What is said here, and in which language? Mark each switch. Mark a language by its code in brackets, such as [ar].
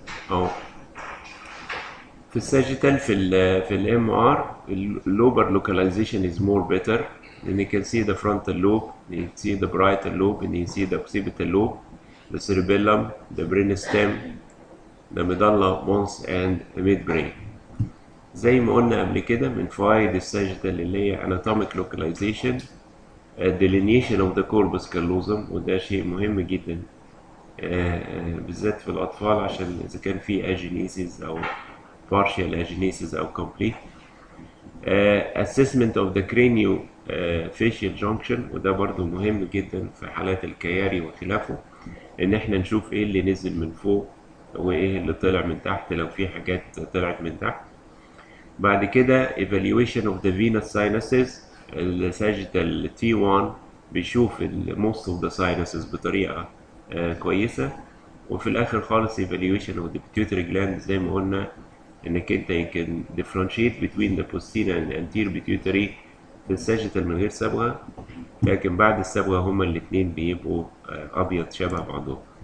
[ar] اهو في الساجيتال في [en] الام ار اللوبر localization is more better, لان you can see the frontal lobe, you see the parietal lobe, and you see the occipital lobe, the cerebellum, the brainstem, the medulla mons and midbrain. [ar] زي ما قلنا قبل كده من فوائد الساجيتال اللي هي [en] anatomic localization, delineation of the corpus callosum، [ar] وده شيء مهم جدا بالذات في الأطفال عشان إذا كان في agenesis أو partial agenesis أو complete. [en] assessment of the cranio facial junction، [ar] وده برضو مهم جدا في حالات الكياري وخلافه، إن إحنا نشوف إيه اللي نزل من فوق وإيه اللي طلع من تحت لو في حاجات طلعت من تحت. بعد كده [en] evaluation of the venous sinuses، [ar] الساجيتال T1 بيشوف [en] most of the sinuses [ar] بطريقة كويسة. وفي الآخر خالص [en] evaluation of the pituitary gland، [ar] زي ما قلنا إنك أنت يمكن [en] differentiate between the posterior and anterior pituitary [ar] في الساجيتال من غير صبغة، لكن بعد الصبغة هما الاتنين بيبقوا أبيض شبه بعضهم.